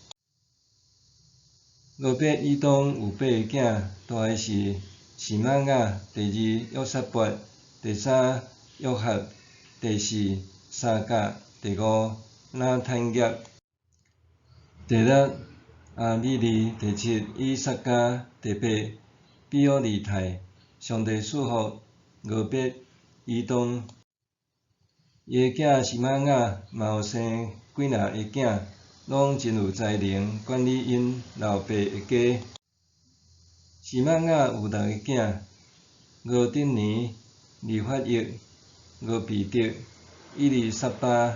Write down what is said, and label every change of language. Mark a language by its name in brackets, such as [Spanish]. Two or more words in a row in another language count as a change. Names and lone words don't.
[Min Nan Chinese] 俄别以东有8个囝，大个是示玛雅，第2约撒拔，第3约哈，第4沙甲，第5拿坦业，第6阿米利，第7以撒迦，第8比俄利泰。上帝赐福俄别以东，伊个囝示玛雅嘛有生几若个囝，拢真有才能，管理因老爸的家。示玛雅有6个囝：俄丁尼、利法益、俄比德、以利撒巴。